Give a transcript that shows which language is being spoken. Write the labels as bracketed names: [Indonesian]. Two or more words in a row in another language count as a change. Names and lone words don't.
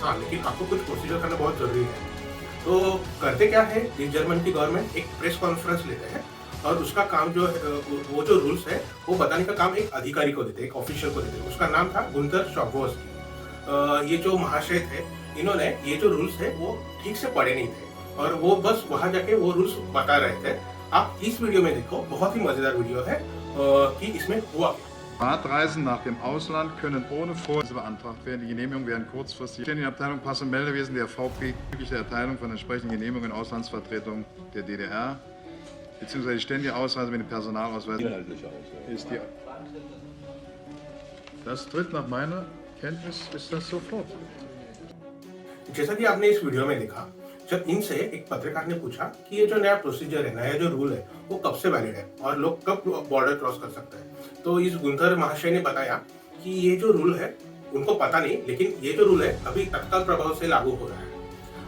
[Hindi] हाँ, लेकिन आपको कुछ प्रोसीजर करना बहुत जरूरी है। तो करते क्या है, ईस्ट जर्मनी की गवर्नमेंट एक [English] press conference [Hindi] लेते हैं, और उसका काम जो है, वो जो रूल्स है वो बताने का काम एक अधिकारी को देते हैं, एक ऑफिशियल को देते हैं। उसका नाम था गुंथर स्टॉकवोस्की। ये जो महाशय थे, इन्होंने ये जो रूल्स है वो ठीक से पढ़े नहीं थे, और वो बस वहां जाके वो रूल्स बता रहे थे। आप इस वीडियो में देखो, बहुत ही मजेदार वीडियो है कि इसमें हुआ क्या। [German] Fahrtreisen nach dem Ausland können ohne Vorweise beantragt werden. Die Genehmigungen werden kurzfristig. Die Abteilung Pass- und Meldewesen der VP bezüglich der Erteilung von entsprechenden Genehmigungen in Auslandsvertretung der DDR bzw. die ständige Ausreise mit dem Personalausweis ist die. Das tritt nach meiner Kenntnis ist das sofort. [Hindi] जैसा कि आपने इस वीडियो में देखा, जब इनसे एक पत्रकार ने पूछा कि ये जो नया प्रोसीजर है, नया जो रूल है, वो कब से वैलिड है और लोग कब [English] border cross [Hindi] कर सकते हैं, तो इस गुंथर महाशय ने बताया कि ये जो रूल है उनको पता नहीं, लेकिन ये जो रूल है अभी तत्काल प्रभाव से लागू हो रहा है।